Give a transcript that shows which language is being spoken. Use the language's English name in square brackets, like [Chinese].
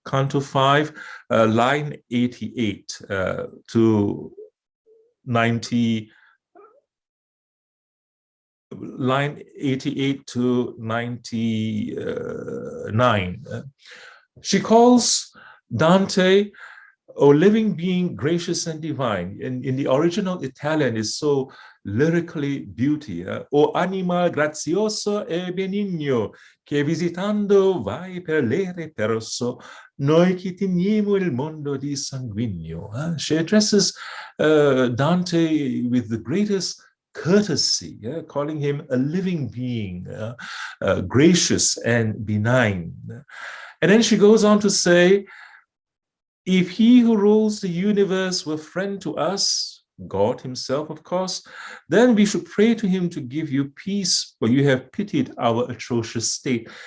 [English] Canto 5, line 88 to 90, line 88 to 99. She calls Dante, "O living being, gracious and divine." In the original Italian, is so lyrically beauty. [Italian] "O anima grazioso e benigno, che visitando vai per l'ere perso, noi che teniamo il mondo di sanguigno." [English] She addresses Dante with the greatest courtesy, calling him a living being, gracious and benign. And then she goes on to say, "If he who rules the universe were friend to us," God himself, of course, "then we should pray to him to give you peace, for you have pitied our atrocious state."